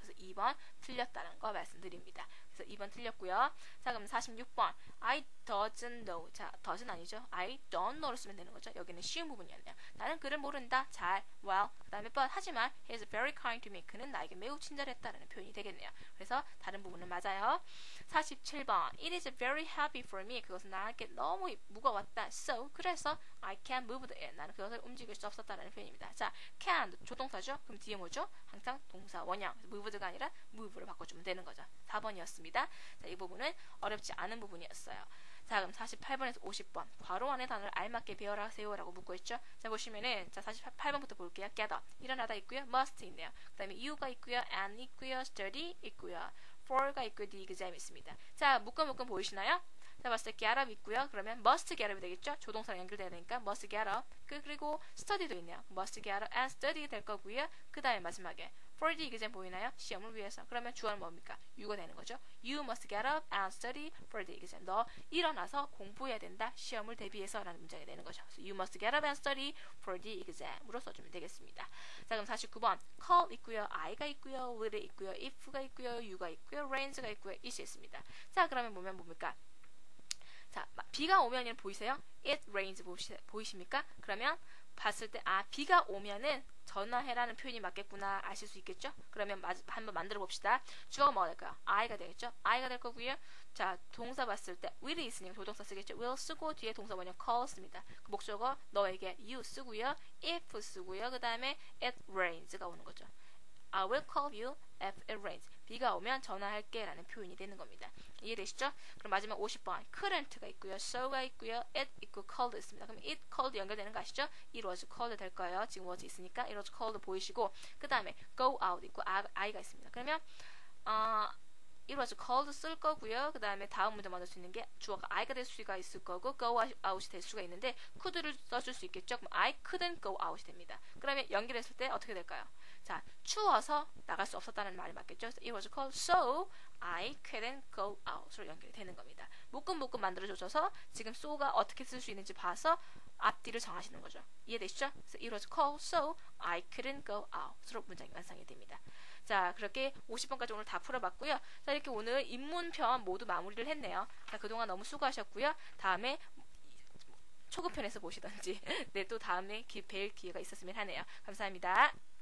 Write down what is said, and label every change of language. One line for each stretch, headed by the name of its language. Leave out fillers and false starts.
Korean: 그래서 2번 틀렸다는 거 말씀드립니다. 그래서 2번 틀렸고요. 자, 그럼 46번
English: I doesn't know.
Korean: 자, doesn't 아니죠.
English: I don't know
Korean: 를 쓰면 되는 거죠. 여기는 쉬운 부분이었네요. 나는 그를 모른다. 잘, well. 그 다음에
English: but
Korean: 하지만
English: he is very kind to me.
Korean: 그는 나에게 매우 친절했다라는 표현이 되겠네요. 그래서 다른 부분은 맞아요.
English: 47번 It is very heavy for me.
Korean: 그것은 나에게 너무 무거웠다.
English: So
Korean: 그래서
English: I can't move it.
Korean: 나는 그것을 움직일 수 없었다라는 표현입니다. 자, can 조동사죠. 그럼 뒤에 뭐죠? 항상 동사 원형 moved가 아니라 move를 바꿔주면 되는 거죠. 4번이었습니다. 자, 이 부분은 어렵지 않은 부분이었어요. 자, 그럼 48번에서 50번 괄호 안의 단어를 알맞게 배열하 세요 라고 묻고 있죠. 자, 보시면은 자 48번부터 볼게요. get up 일어나다 있고요. must 있네요. 그 다음에 you가 있고요. and 있고요. study 있고요. for가 있고요. the exam 있습니다. 자, 묶음 보이시나요? 자, 봤을 때 get up 있고요. 그러면 must get up이 되겠죠. 조동사랑 연결돼야 되니까 must get up. 그리고 study도 있네요. must get up and study 될 거고요. 그 다음에 마지막에 for the exam 보이나요? 시험을 위해서. 그러면 주어는 뭡니까? you가 되는 거죠.
English: You must get up and study for the exam.
Korean: 너 일어나서 공부해야 된다. 시험을 대비해서 라는 문장이 되는 거죠.
English: So you must get up and study for the exam으로
Korean: 써주면 되겠습니다. 자, 그럼 49번 call 있고요. I가 있고요. will 있고요. if가 있고요. you가 있고요. rains가 있고요. it이 있습니다. 자, 그러면 보면 뭡니까? 자, 비가 오면은 보이세요? It rains 보이십니까? 그러면 봤을 때 비가 오면은 전화해라는 표현이 맞겠구나 아실 수 있겠죠? 그러면 한번 만들어 봅시다. 주어가 뭐가 될까요? I가 되겠죠? I가 될 거고요. 자, 동사 봤을 때 will이 있으니까 조동사 쓰겠죠? will 쓰고 뒤에 동사 뭐냐? call 씁니다. 그 목적어 너에게 you 쓰고요. if 쓰고요. 그 다음에 it rains가 오는 거죠.
English: I will call you if it rains.
Korean: 비가 오면 전화할게 라는 표현이 되는 겁니다. 이해되시죠? 그럼 마지막 50번 couldn't가 있고요. so가 있고요. it 있고 called 있습니다. 그럼 it, called 연결되는 거 아시죠? it was called 될 거예요. 지금 was 있으니까 it was called 보이시고 그 다음에 go out 있고 I가 있습니다. 그러면 it was called 쓸 거고요. 그 다음에 다음 문제 만들 수 있는 게 주어가 I가 될 수가 있을 거고 go out이 될 수가 있는데 could를 써줄 수 있겠죠? 그럼 I couldn't go out이 됩니다. 그러면 연결했을 때 어떻게 될까요? 자, 추워서 나갈 수 없었다는 말이 맞겠죠?
English: It was cold, so I couldn't go out으로
Korean: 연결이 되는 겁니다. 묶음 만들어줘서 지금 so가 어떻게 쓸 수 있는지 봐서 앞뒤를 정하시는 거죠. 이해되시죠? 그래서
English: it was cold, so I couldn't go out으로
Korean: 문장이 완성이 됩니다. 자, 그렇게 50번까지 오늘 다 풀어봤고요. 자, 이렇게 오늘 입문편 모두 마무리를 했네요. 자, 그동안 너무 수고하셨고요. 다음에 초급편에서 보시던지 네, 또 다음에 뵐 기회가 있었으면 하네요. 감사합니다.